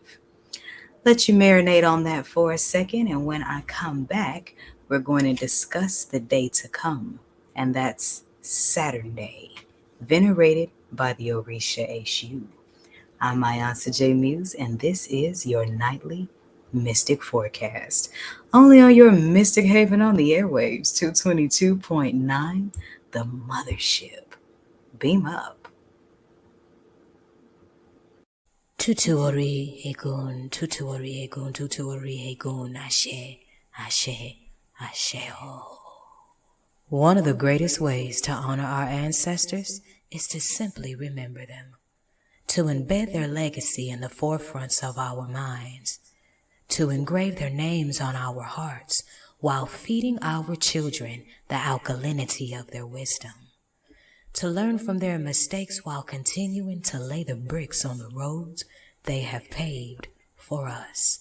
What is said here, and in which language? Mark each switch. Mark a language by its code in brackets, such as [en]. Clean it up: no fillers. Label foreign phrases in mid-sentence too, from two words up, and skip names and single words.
[en] Let you marinate on that for a second, and when I come back, we're going to discuss the day to come, and that's Saturday, venerated by the Orisha Eshu. I'm Mayansa J. Muse, and this is your nightly Mystic Forecast, only on your Mystic Haven on the airwaves, 222.9, the Mothership. Beam up. [yo] Tutuori egun, tutuori egun, tutuori egun, ashe, ashe, ashe ho. [en] One of the greatest ways to honor our ancestors is to simply remember them, to embed their legacy in the forefronts of our minds, to engrave their names on our hearts while feeding our children the alkalinity of their wisdom, to learn from their mistakes while continuing to lay the bricks on the roads they have paved for us.